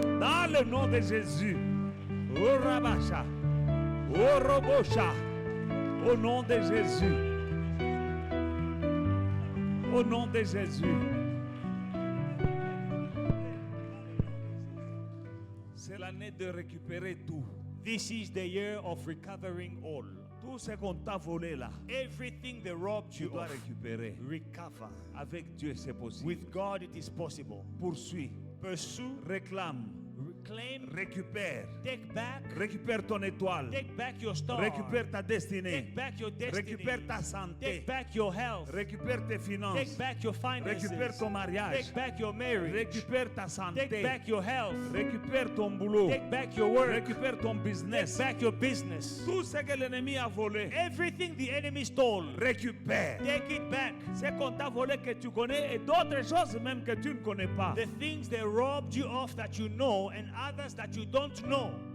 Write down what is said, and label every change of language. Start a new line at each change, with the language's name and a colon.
French: Dans le nom de Jésus. Oh Rabasha. Oh Robosha. Au nom de Jésus. Au nom de Jésus. C'est l'année de récupérer tout.
English: This is the year of recovering all.
French: Tout ce qu'on t'a volé là,
English: Everything they robbed
French: tu
English: you
French: dois
English: of,
French: récupérer.
English: recover.
French: Avec Dieu, c'est possible.
English: With God, it is possible.
French: Poursuis,
English: Pursue,
French: réclame,
English: reclaim,
French: récupère.
English: take back,
French: Récupère ton étoile.
English: take back your star,
French: Récupère ta destinée.
English: take back your destiny,
French: Récupère ta santé.
English: take back your health,
French: Récupère tes finances.
English: take back your finances,
French: Récupère ton mariage.
English: take back your marriage,
French: Récupère ta santé.
English: take back your health,
French: Récupère ton boulot.
English: take back your work,
French: Récupère ton
English: take
French: business.
English: back your business.
French: Tout ce que l'ennemi a volé,
English: Everything the enemy stole,
French: récupère.
English: take it back.
French: Ce qu'on t'a volé que tu connais et d'autres choses même que tu ne connais pas.
English: The things they robbed you of that you know and others that you don't know.